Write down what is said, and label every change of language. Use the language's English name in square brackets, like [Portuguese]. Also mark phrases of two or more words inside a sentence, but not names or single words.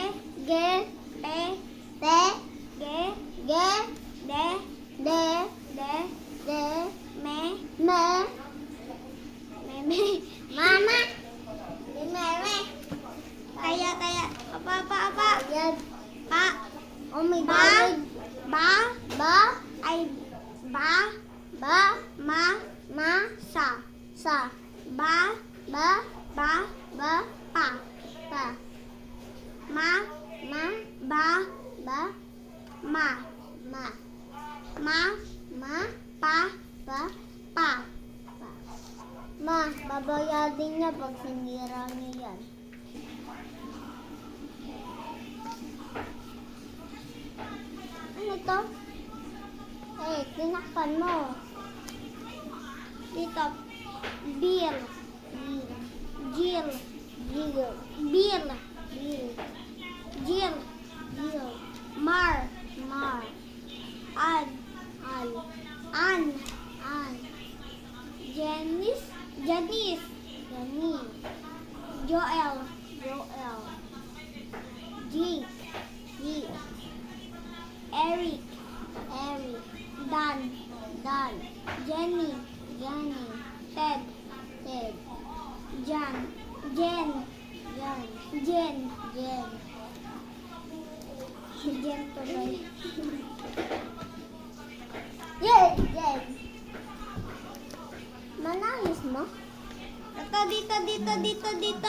[English] Pe. Te. Ge. De. Me. Mama. Taya. Apa. Yan. Pa. Oh my Ba. God. Ba. Ay. Ba. Ma. Sa. Ba. Pa. Ma. Ma. Ba. Ba. Ma. Ma. Ma. Ma. Pa. Pa. Pa. Pa. [Filipino] Ma, babayadin niya pag sinira niya yan. Ano to? Eh, tinakpan mo. Dito. Bill. Bill. Jill. Bill. Bill. Bill. Jill. Bill. Mar. Mar. Ad. Al. An. An. Janice. Janice. Yani. Joel. Joel. Jake. G. Eric. Eric. Dan. Dan. Jenny. Jenny. Ted. Ted. Jan. Jen. Jan. Jen. Jen. Jen tuloy. Jen. Jen. Manayos mo? Ito, dito.